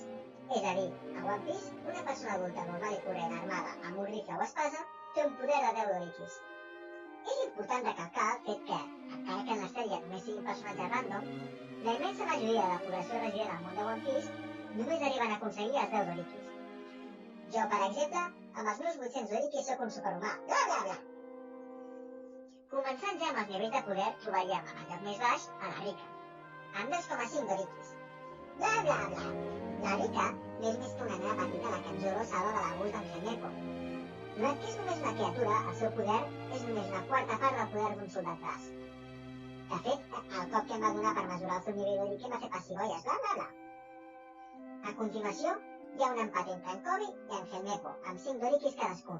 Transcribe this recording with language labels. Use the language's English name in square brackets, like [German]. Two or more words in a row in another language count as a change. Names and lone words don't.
[Catalan] És a dir, a One Piece, una persona adulta normal i corrent armada amb un rifle o espasa té un poder de 10 Dorikis. És important recalcar el fet que, encara que en la sèrie només siguin personatges random, la immensa majoria de la població resident al món de One Piece només arriben a aconseguir els 10 Dorikis. Jo, per exemple, amb els meus 800 Dorikis sóc un superhumà, bla bla bla. Començant ja amb els nivells de poder, trobaríem en el lloc més baix a la Rika, amb 2,5 Dorikis. Bla bla bla. La Rika no és més que una nena petita la que en Zoro salva de l'abús d'en Helmeppo. Donat que és només una criatura, el seu poder és només una quarta part del poder d'un soldat ras. De fet, el cop que em va donar per mesurar el seu nivell Doriki em va fer pessigolles, bla bla bla. A continuació, hi ha un empat entre en Koby i en Helmeppo, amb 5 Dorikis cadascun.